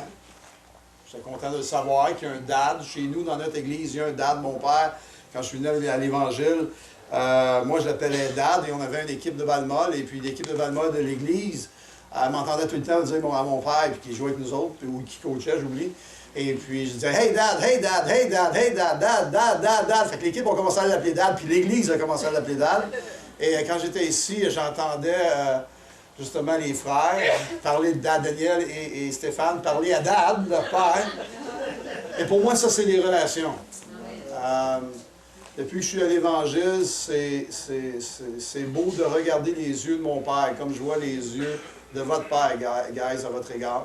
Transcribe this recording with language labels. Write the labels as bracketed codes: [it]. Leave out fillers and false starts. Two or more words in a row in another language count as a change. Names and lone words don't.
[fr] J'étais content de le savoir qu'il y a un dad. Chez nous, dans notre église, il y a un dad. Mon père, quand je suis venu à l'Évangile, moi je l'appelais dad et on avait une équipe de balle-molle. Et puis l'équipe de balle-molle de l'église m'entendait tout le temps dire à mon père, puis qui jouait avec nous autres, ou qui coachait, j'oublie. Et puis je disais, [en] hey dad, hey dad, hey dad, hey dad, dad, dad, dad, dad. [fr] Fait que l'équipe a commencé à l'appeler dad, puis l'église a commencé à l'appeler dad. Et quand j'étais ici, j'entendais justement les frères parler de dad Daniel et Stéphane, parler à dad, leur père. Et pour moi, ça, c'est les relations. Depuis que je suis à l'Évangile, c'est beau de regarder les yeux de mon père, comme je vois les yeux de votre père, guys, à votre égard.